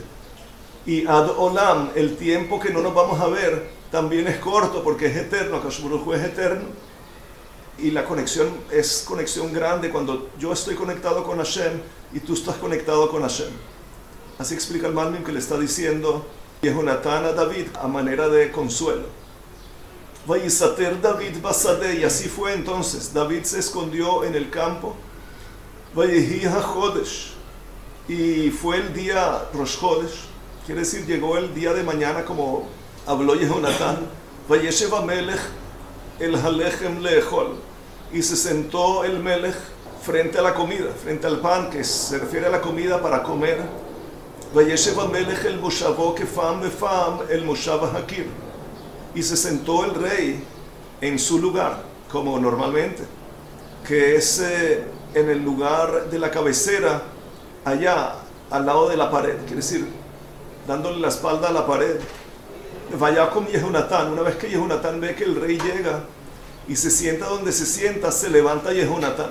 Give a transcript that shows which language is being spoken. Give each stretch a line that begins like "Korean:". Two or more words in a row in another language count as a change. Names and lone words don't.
Spanish: Y
Hebrew: עד עולם,
Spanish: el tiempo que no nos vamos a ver, también es corto, porque es eterno,
Hebrew: הקדוש ברוך הוא
Spanish: es eterno, y la conexión es conexión grande cuando yo estoy conectado con Hashem y tú estás conectado con Hashem. Así explica el Malbim que le está diciendo Yehonatán a David a manera de consuelo.
Hebrew: ויסתר דוד בשדה,
Spanish: y así fue entonces. David se escondió en el campo.
Hebrew: ויהי החודש,
Spanish: y fue el día
Hebrew: ראש חודש,
Spanish: quiere decir llegó el día de mañana como habló Yehonatán.
Hebrew: וישב המלך אל הלחם לאכול,
Spanish: y se sentó el Melech frente a la comida, frente al pan, que se refiere a la comida para comer.
Hebrew: וישב המלך אל מושבו כפעם בפעם אל מושב הקיר,
Spanish: y se sentó el rey en su lugar, como normalmente, que es en el lugar de la cabecera, allá al lado de la pared, quiere decir, dándole la espalda a la pared. Vaya con Yehonatán, una vez que Yehonatán ve que el rey llega y se sienta donde se sienta, se levanta Yehonatán.